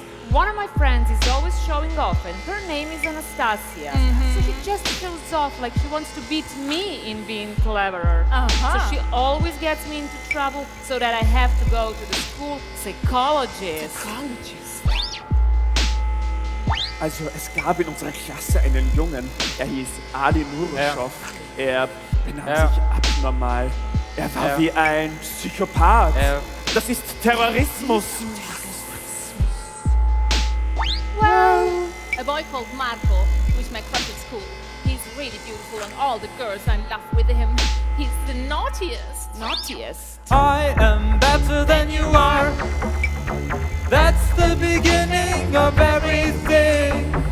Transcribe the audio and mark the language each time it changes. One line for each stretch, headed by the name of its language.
English: One of my friends is always showing off, and her name is Anastasia. So she just shows off like she wants to beat me in being cleverer. So she always gets me into trouble, so that I have to go to the school psychologist.
German: Also es gab in unserer Klasse einen Jungen, er hieß Ali Nurushow. Er benahm sich abnormal. Er war wie ein Psychopath. Das ist Terrorismus.
English: Well, a boy called Marco, who is my crush at school. He's really beautiful and all the girls are in love with him. He's the naughtiest. I am better than you are. That's the beginning of everything.